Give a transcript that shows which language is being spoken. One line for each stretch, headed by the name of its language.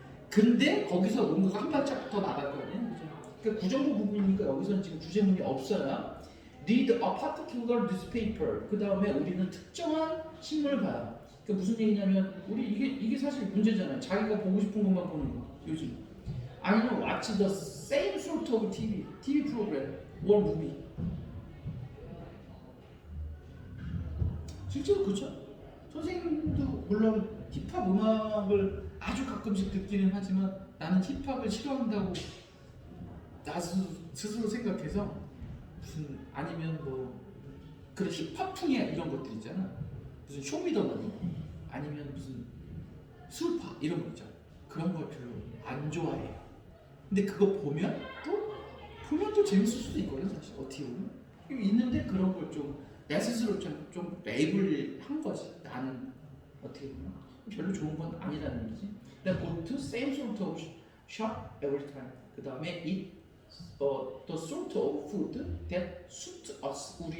Korean: 근데 거기서 뭔가가 한 발짝 더 나갈 거 아니에요. 그죠? 그러니까 구정부 부분이니까 여기서는 지금 구제문이 없어요.
English: Read a particular newspaper.
Korean: 그 다음에 우리는 특정한 신문을 봐요. 그 무슨 얘기냐면 우리 이게 사실 문제잖아요. 자기가 보고 싶은 것만 보는 거 요즘. 아니면
English: watch the same sort of TV program or movie.
Korean: 실제로 그렇죠. 선생님도 물론 힙합 음악을 아주 가끔씩 듣기는 하지만 나는 힙합을 싫어한다고 나 스스로 생각해서 무슨 아니면 뭐 그런 힙합풍의 이런 것들 있잖아. 무슨 쇼미더머니 아니면 무슨 술파 이런 거 있잖아. 그런 걸 별로 안 좋아해요. 근데 그거 보면 또 재밌을 수도 있거든 사실 어떻게 보면. 있는데 그런 걸 좀 내 스스로 좀 레이블 한 거지. 나는 어떻게 보면 별로 좋은 건 아니라는 얘기지.
English: Then go to same sort of shop every time.
Korean: 그 다음에
English: eat the sort of food that suit us.